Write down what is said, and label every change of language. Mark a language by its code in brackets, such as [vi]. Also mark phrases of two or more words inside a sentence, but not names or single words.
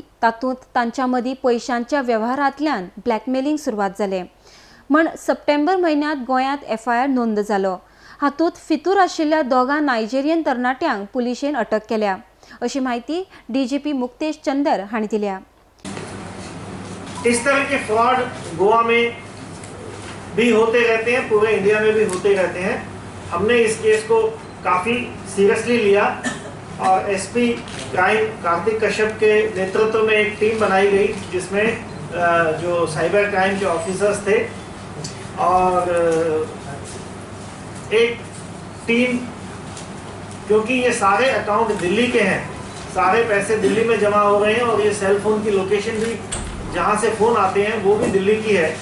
[kok] तातूंत तांच्या मदीं पैशांच्या वेव्हारांतल्यान ब्लॅकमेलिंग सुरवात जालें म्हण सप्टेंबर म्हयन्यांत गोंयांत FIR नोंद जालो। हातूंत फितूर आशिल्ल्या दोगां नायजेरियन तरणाट्यांक पुलिशेन अटक केल्या, अशी माहिती DGP मुक्तेश चंदर हांणी दिल्या। [hi] इस तरह के फ्रॉड गोवा में भी होते रहते हैं, पूरे इंडिया में भी होते रहते हैं। हमने इस केस को काफ़ी सीरियसली लिया और SP क्राइम कार्तिक कश्यप के नेतृत्व में एक टीम बनाई गई, जिसमें जो [en] cyber crime [hi] के ऑफिसर्स थे और एक टीम, क्योंकि ये सारे अकाउंट दिल्ली के हैं, सारे पैसे दिल्ली में जमा हो रहे हैं और ये [en] cell phone [hi] की लोकेशन भी जहाँ से फ़ोन आते हैं वो भी दिल्ली की है।